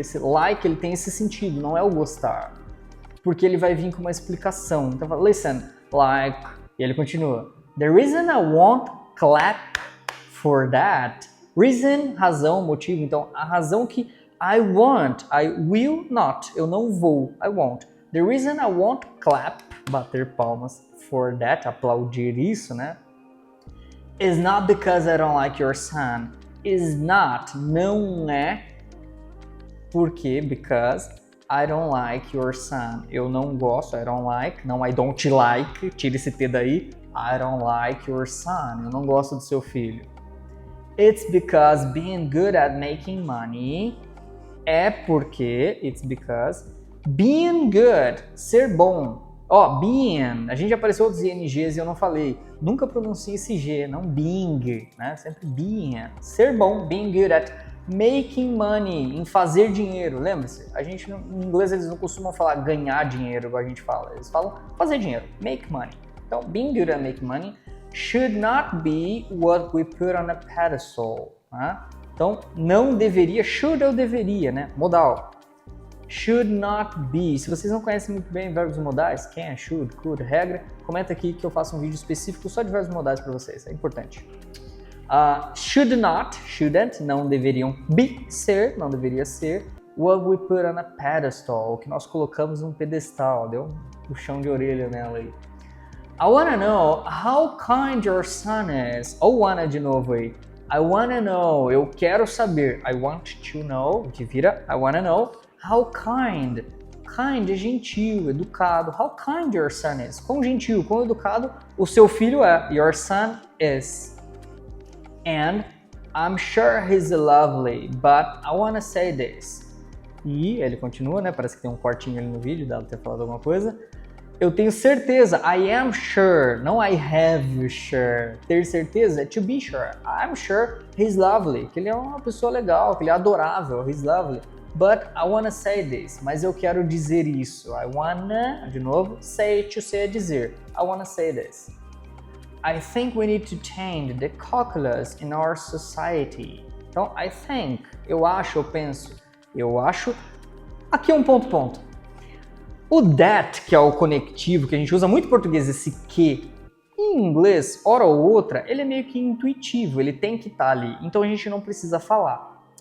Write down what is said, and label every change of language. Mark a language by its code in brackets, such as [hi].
[pt] Esse like, ele tem esse sentido, não é o gostar. Porque ele vai vir com uma explicação. Então fala, [en] listen, like. [pt] E ele continua. [en] The reason I won't clap for that. [pt] Reason, razão, motivo. Então, a razão que [en] I will not. [pt] Eu não vou. I won't. [en] The reason I won't clap, [pt] bater palmas, for that, aplaudir isso, né? [en] Is not because I don't like your son. Is not, [pt] não é. Por quê? [en] Because I don't like your son. [pt] Eu não gosto, [en] I don't like. [pt] Não, I don't like. Tira esse T daí. [en] I don't like your son. [pt] Eu não gosto do seu filho. [en] It's because being good at making money [pt] é porque, [en] it's because being good, [pt] ser bom. Ó, being, a gente já apareceu outros INGs e eu não falei. Nunca pronuncie esse G, não being, né? Sempre being. Ser bom, [en] being good at making money, [pt] em fazer dinheiro. Lembra-se? A gente, em inglês, eles não costumam falar ganhar dinheiro, igual a gente fala. Eles falam fazer dinheiro, [en] make money. Então, being good at making money should not be what we put on a pedestal. [pt] Né? Então, não deveria, should ou deveria, né? Modal. Should not be. Se vocês não conhecem muito bem verbos modais, can, should, could, regra, comenta aqui que eu faço um vídeo específico só de verbos modais para vocês, é importante. Should not, shouldn't, não deveriam be, ser, não deveria ser. [en] What we put on a pedestal, [pt] o que nós colocamos num pedestal, deu um puxão de orelha nela aí. [en] I wanna know how kind your son is. [pt] Ou wanna de novo aí. [en] I wanna know, [pt] eu quero saber. [en] I want to know, [pt] que vira [en] I wanna know. [pt] How kind. Kind é gentil, educado. [en] How kind your son is. [pt] Quão gentil, quão educado o seu filho é. [en] Your son is. And I'm sure he's lovely, but I wanna say this. [pt] E ele continua, né? Parece que tem um cortinho ali no vídeo, dá pra ter falado alguma coisa. Eu tenho certeza, I am sure, não I have sure. Ter certeza é to be sure. [en] I'm sure he's lovely, [pt] que ele é uma pessoa legal, que ele é adorável, he's lovely. [en] But I wanna say this, [pt] mas eu quero dizer isso. I wanna, de novo, say, to say é dizer. [en] I wanna say this. I think we need to change the calculus in our society. [pt] Então, I think, eu acho, eu penso, eu acho. Aqui é um ponto. O that, que é o conectivo, que a gente usa muito em português, esse que, em inglês, hora ou outra, ele é meio que intuitivo, ele tem que estar ali, então a gente não precisa falar.